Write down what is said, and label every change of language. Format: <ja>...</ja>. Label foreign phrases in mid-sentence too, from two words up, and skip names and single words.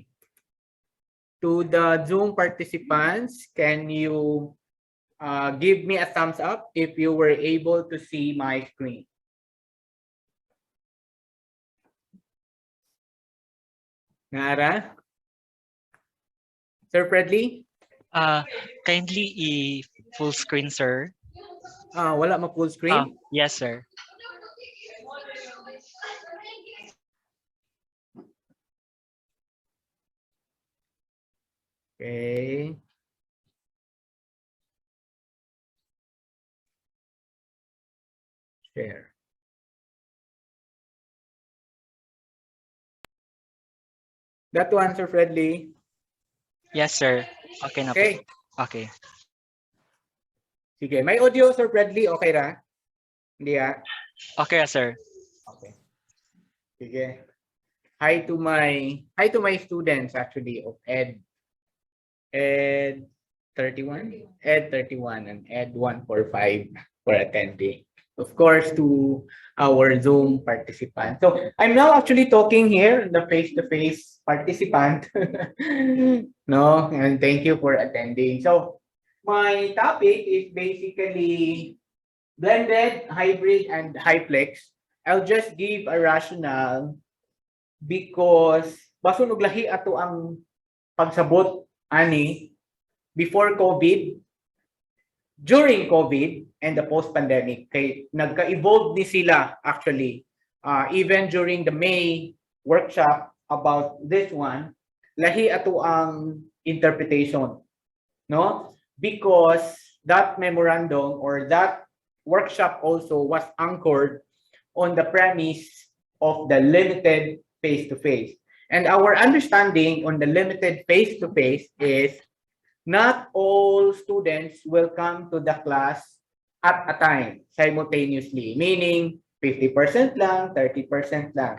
<en>To the Zoom participants, can you give me a thumbs up if you were able to see my screen? Nara? Sir Fredley? Kindly full screen, sir.</en> <hil>Wala ma full screen?</hil> <en>Yes, sir. Okay. Share. That one, Sir Fredley. Yes, sir.</en> <tl>Okay na po.</tl> <en>Okay. Okay.</en> <hil>Sige. May audio, Sir Fredley. Okay ra?</hil> <tl>Hindi ah?</tl> <en>Okay, sir. Okay. Sige. Hi to my students actually of Ed 31, Ed 31 and Ed 145 for attending. Of course, to our Zoom participants. So I'm now actually talking here, the face-to-face participant. No, and thank you for attending. So my topic is basically blended, hybrid, and hyplex. I'll just give a rationale because</en> <hil>baso nuglahi ato ang pagsabot ani</hil> <en>before COVID, during COVID, and the post-pandemic.</en> <hil>Kay nagka-evolve ni sila actually.</hil> <en>Even during the May workshop about this one,</en> <hil>lahi ato ang interpretation, no?</hil> <en>Because that memorandum or that workshop also was anchored on the premise of the limited face-to-face. And our understanding on the limited face-to-face is not all students will come to the class at a time simultaneously, meaning 50% lang, 30% lang.</en>